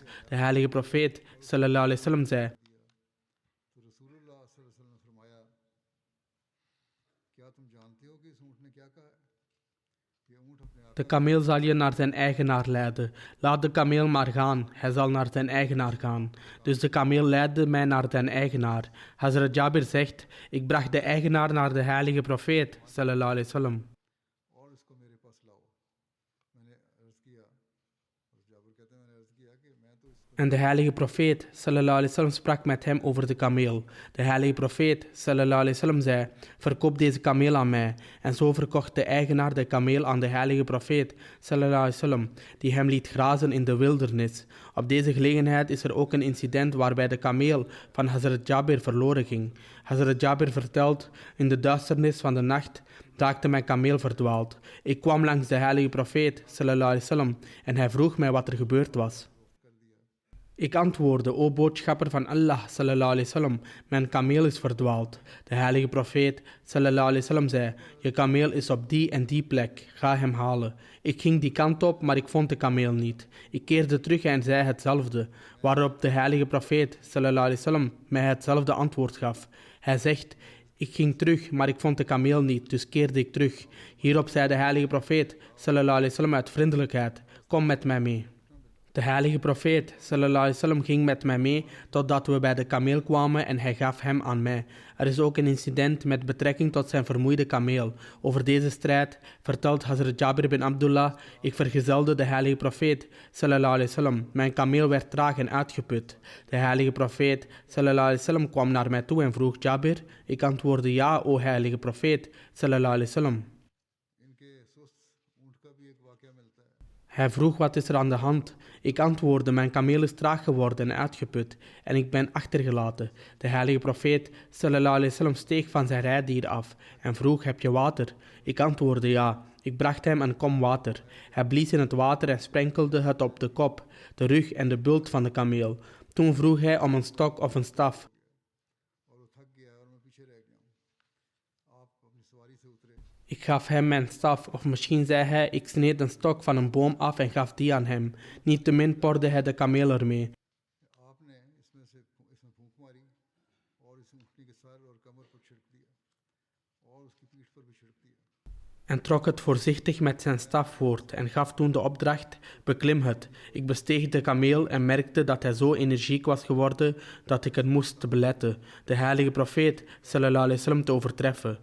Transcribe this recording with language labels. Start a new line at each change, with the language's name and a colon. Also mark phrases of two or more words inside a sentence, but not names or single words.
Dutch: De heilige profeet,
Arabic: صلى الله عليه وسلم, zei,
Urdu: تو رسول اللہ
Arabic: صلى الله عليه وسلم
Urdu: نے فرمایا، کیا تم جانتے ہو کہ اس اونٹ نے کیا کہا ہے? یہ اونٹ اپنے آپ
Dutch: de kameel zal je naar zijn eigenaar leiden. Laat de kameel maar gaan, hij zal naar zijn eigenaar gaan. Dus de kameel leidde mij naar zijn eigenaar. Hazrat Jabir zegt, ik bracht de eigenaar naar de heilige profeet,
Arabic: صلى الله عليه وسلم.
Urdu: اور اس کو میرے پاس لاؤ. میں نے عرض کیا، اور جابر کہتے ہیں میں نے عرض کیا کہ میں تو اس کو
Dutch: En de heilige profeet
Arabic: صلى الله عليه وسلم
Dutch: sprak met hem over de kameel. De heilige profeet
Arabic: صلى الله عليه وسلم
Dutch: zei: verkoop deze kameel aan mij. En zo verkocht de eigenaar de kameel aan de heilige profeet
Arabic: صلى الله عليه وسلم,
Dutch: die hem liet grazen in de wildernis. Op deze gelegenheid is er ook een incident waarbij de kameel van Hazrat Jabir verloren ging. Hazrat Jabir vertelt: in de duisternis van de nacht raakte mijn kameel verdwaald. Ik kwam langs de heilige profeet
Arabic: صلى الله عليه وسلم
Dutch: en hij vroeg mij wat er gebeurd was. Ik antwoordde: o boodschapper van Allah
Arabic: صلى الله عليه وسلم,
Dutch: mijn kameel is verdwaald. De heilige profeet
Arabic: صلى الله عليه وسلم
Dutch: zei: je kameel is op die en die plek, ga hem halen. Ik ging die kant op, maar ik vond de kameel niet. Ik keerde terug en zei hetzelfde, waarop de heilige profeet
Arabic: صلى الله عليه وسلم
Dutch: mij hetzelfde antwoord gaf. Hij zegt: ik ging terug, maar ik vond de kameel niet, dus keerde ik terug. Hierop zei de heilige profeet
Arabic: صلى الله عليه وسلم
Dutch: uit vriendelijkheid: kom met mij mee. De heilige profeet
Arabic: صلى الله عليه وسلم
Dutch: ging met mij mee totdat we bij de kameel kwamen en hij gaf hem aan mij. Er is ook een incident met betrekking tot zijn vermoeide kameel. Over deze strijd vertelt Hazrat Jabir bin Abdullah: ik vergezelde de heilige profeet
Arabic: صلى الله عليه وسلم.
Dutch: Mijn kameel werd traag en uitgeput. De heilige profeet
Arabic: صلى الله عليه وسلم
Dutch: kwam naar mij toe en vroeg: Jabir? Ik antwoordde: ja, o heilige profeet
Arabic: صلى الله عليه وسلم.
Urdu: ان کے سست اونٹ کا بھی ایک واقعہ ملتا ہے.
Dutch: Hij vroeg: wat is er aan de hand? Ik antwoordde: mijn kameel is traag geworden en uitgeput en ik ben achtergelaten. De heilige profeet
Arabic: صلى الله عليه وسلم
Dutch: steeg van zijn rijdier af en vroeg: heb je water? Ik antwoordde: ja. Ik bracht hem een kom water. Hij blies in het water en sprenkelde het op de kop, de rug en de bult van de kameel. Toen vroeg hij om een stok of een staf.
Urdu: اور وہ تھک گیا اور میں پیچھے رہ گیا ہوں. آپ اپنی سواری سے اترے.
Dutch: Ik gaf hem mijn staf, of misschien zei hij: ik sneed een stok van een boom af en gaf die aan hem. Niettemin porde hij de kameel ermee.
Urdu: آپ نے اس میں پھونک ماری اور اس اونٹنی کے سر اور کمر پر چھڑک دیا اور اس کی پیٹھ پر بھی چھڑک دیا.
Dutch: En trok het voorzichtig met zijn staf voort en gaf toen de opdracht: beklim het. Ik besteeg de kameel en merkte dat hij zo energiek was geworden dat ik het moest beletten, de heilige profeet
Arabic: صلى الله عليه وسلم
Dutch: te overtreffen.